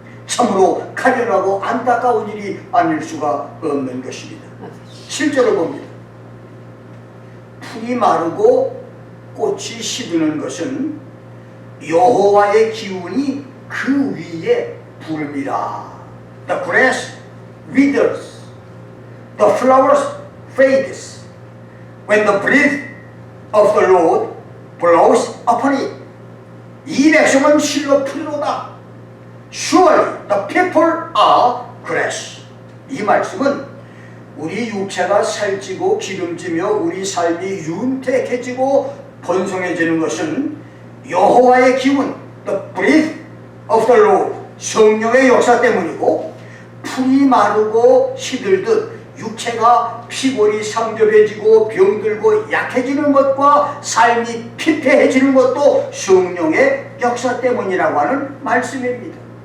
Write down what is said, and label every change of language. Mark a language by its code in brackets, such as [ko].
[ko] 참으로 가련하고 안타까운 일이 아닐 수가 없는 것입니다. 실제로 봅니다. 풀이 마르고 꽃이 시드는 것은 여호와의 기운이 그 위에 부릅니다. [en] The grass withers, the flowers fades, when the breath of the Lord blows upon it. [ko] 이 백성은 실로 풀이로다. [en] Surely the people are grass. [ko] 이 말씀은 우리 육체가 살찌고 기름지며 우리 삶이 윤택해지고 번성해지는 것은 여호와의 기운, [en] the breath of the Lord, [ko] 성령의 역사 때문이고, 풀이 마르고 시들듯 육체가 피골이 상접해지고 병들고 약해지는 것과 삶이 피폐해지는 것도 성령의 역사 때문이라고 하는 말씀입니다.